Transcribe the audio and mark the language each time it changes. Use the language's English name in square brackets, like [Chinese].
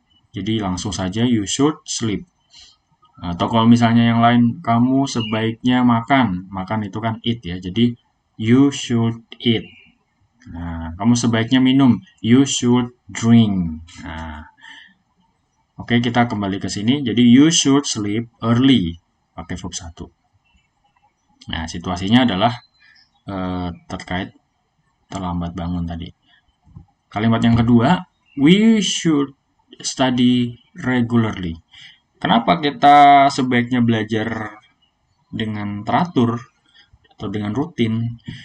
[Indonesian] Jadi langsung saja [English] you should sleep. [Indonesian] Atau kalau misalnya yang lain, kamu sebaiknya makan. Makan itu kan eat ya. Jadi [English] you should eat. [Indonesian] Nah, kamu sebaiknya minum. [English] You should drink. [Indonesian] Nah, oke, kita kembali ke sini. [English] Jadi you should sleep early. [Indonesian] Pakai verb 1. Nah, situasinya adalah terkait terlambat bangun tadi. Kalimat yang kedua, [English] we should study regularly. [Indonesian] Kenapa kita sebaiknya belajar dengan teratur atau dengan rutin?